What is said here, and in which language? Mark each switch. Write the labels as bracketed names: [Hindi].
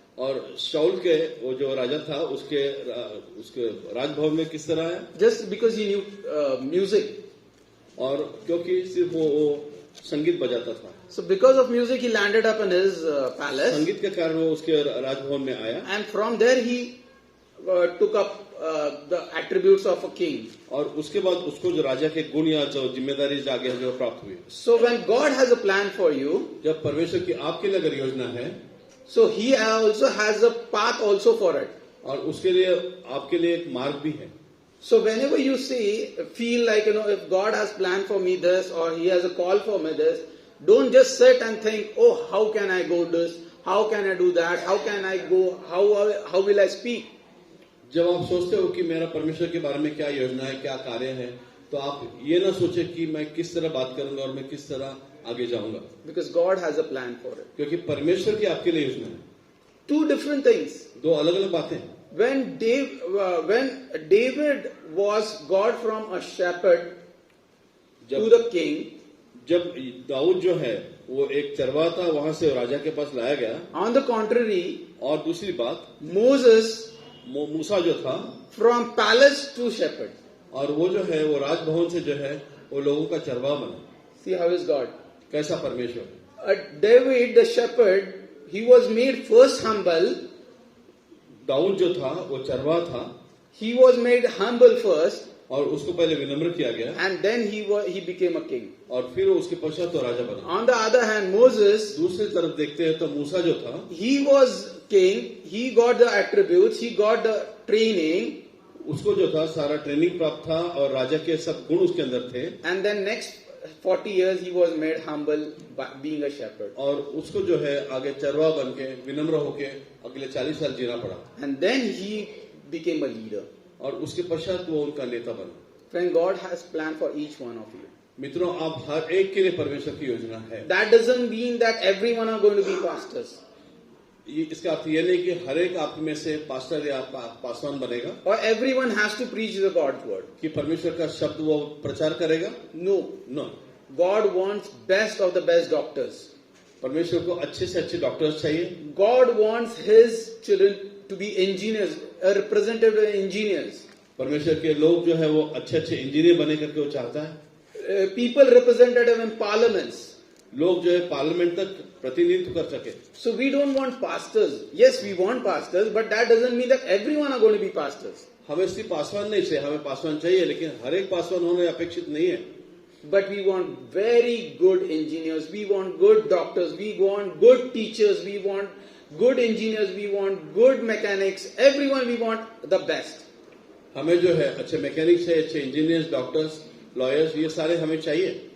[Hindi] और शाऊल के वो जो राजा था उसके राजभवन में किस तरह आया? [English] Just because he knew music. [Hindi] और क्योंकि सिर्फ वो संगीत बजाता था। [English] So because of music, he landed up in his palace. [Hindi] संगीत के कारण वो उसके राजभवन में आया। [English] And from there he took up the attributes of a king. [Hindi] और उसके बाद उसको जो राजा के गुण या जो जिम्मेदारी जागे जो प्राप्त हुई। [English] So when God has a plan for you, [Hindi] जब परमेश्वर की आपके लिए अगर योजना है, [English] so he also has a path also for it. [Hindi] और उसके लिए आपके लिए एक मार्ग भी है। [English] So whenever you feel like, if God has planned for me this or he has a call for me this, Don't just sit and think, oh, how can I go this? How can I do that? How can I go? How will I speak? [Hindi] जब आप सोचते हो कि मेरा परमेश्वर के बारे में क्या योजना है, क्या कार्य है, तो आप ये ना सोचे कि मैं किस तरह बात करूंगा और मैं किस तरह आगे जाऊंगा, [English] Because God has a plan for it. [Hindi] क्योंकि परमेश्वर की आपके लिए योजना है. [English] Two different things. [Hindi] दो अलग अलग बातें. [English] When David was God from a shepherd to the king, [Hindi] जब दाऊद जो है वो एक चरवाहा था, वहां से राजा के पास लाया गया. [English] on the contrary, [Hindi] और दूसरी बात, [English] Moses [Hindi] मूसा जो था, [English] from palace to shepherd. [Hindi] और वो जो है वो राजभवन से जो है वो लोगों का चरवाहा बना. [English] See how is God? [Hindi] कैसा परमेश्वर. [English] David the shepherd, he was made first humble. [Hindi] Dawood जो था वो चरवाहा था, [English] He was made humble first, [Hindi] और उसको पहले विनम्र किया गया, [English] and then he became a king. [Hindi] और फिर वो उसके पश्चात तो राजा बना. [English] On the other hand, Moses, [Hindi] दूसरी तरफ देखते हैं तो मूसा जो था, [English] he was king. He got the attributes. He got the training. [Hindi] उसको जो था सारा ट्रेनिंग प्राप्त था और राजा के सब गुण उसके अंदर थे. [English] And then next 40 years he was made humble by being a shepherd. [Hindi] और उसको जो है आगे चरवाहा बन के विनम्र होके अगले 40 साल जीना पड़ा. [English] And then he became a leader. [Hindi] और उसके पश्चात वो उनका नेता बना. [English] Friend, God has planned for each one of you. [Hindi] मित्रों, आप हर एक के लिए परमेश्वर की योजना है. [English] That doesn't mean that everyone are going to be pastors. [Hindi] इसका अर्थ ये नहीं कि हर एक आप में से पास्टर या पासवान बनेगा, [English] Or everyone has to preach the God's word. [Hindi] कि परमेश्वर का शब्द वो प्रचार करेगा. [English] No. No. God wants best of the best doctors. [Hindi] परमेश्वर को अच्छे से अच्छे डॉक्टर्स चाहिए. [English] God wants his children to be engineers, a representative engineers. [Hindi] परमेश्वर के लोग जो है वो अच्छे अच्छे इंजीनियर बने करके वो चाहता है. [English] People representative in parliaments. [Hindi] लोग जो है पार्लियामेंट तक प्रतिनिधित्व कर सके. [English] So we don't want pastors. Yes, we want pastors, but that doesn't mean that everyone are going to be pastors. [Hindi] हमें सिर्फ पासवान नहीं चाहिए, हमें पासवान चाहिए, लेकिन हर एक पासवान होने अपेक्षित नहीं है. [English] But we want very good engineers, we want good doctors, we want good teachers, we want good engineers, we want good mechanics, everyone we want the best. [Hindi] हमें जो है अच्छे मैकेनिक्स है, अच्छे इंजीनियर्स, डॉक्टर्स, लॉयर्स, ये सारे हमें चाहिए.